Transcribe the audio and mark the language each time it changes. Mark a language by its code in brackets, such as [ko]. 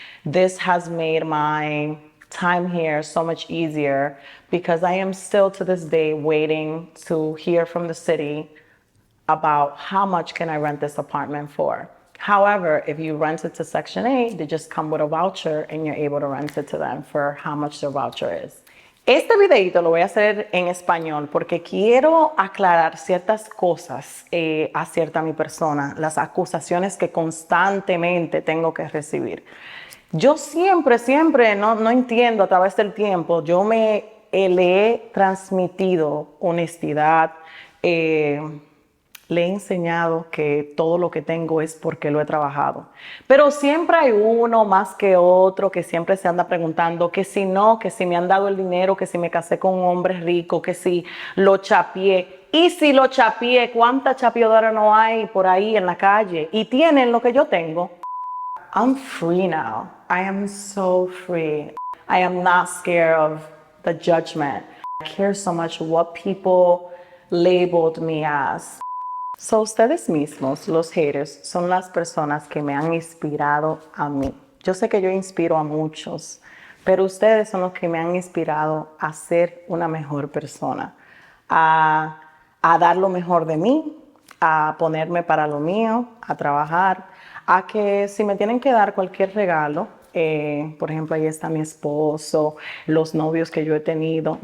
[en] This has made my time here so much easier because I am still to this day waiting to hear from the city about how much can I rent this apartment for. However, if you rent it to Section 8, they just come with a voucher and you're able to rent it to them for how much their voucher is. [es] Este videito lo voy a hacer en español porque quiero aclarar ciertas cosas acerca de mi persona, las acusaciones que constantemente tengo que recibir. Yo siempre, no entiendo a través del tiempo, le he transmitido honestidad, le he enseñado que todo lo que tengo es porque lo he trabajado. Pero siempre hay uno más que otro que siempre se anda preguntando que si no, que si me han dado el dinero, que si me casé con un hombre rico, que si lo chapié. Y si lo chapié, ¿cuánta chapeadora no hay por ahí en la calle? Y tienen lo que yo tengo. [en] I'm free now. I am so free. I am not scared of the judgment. I care so much what people labeled me as. [es] So, ustedes mismos, los haters, son las personas que me han inspirado a mí. Yo sé que yo inspiro a muchos, pero ustedes son los que me han inspirado a ser una mejor persona, a dar lo mejor de mí, a ponerme para lo mío, a trabajar, a que si me tienen que dar cualquier regalo, por ejemplo, ahí está mi esposo, los novios que yo he tenido.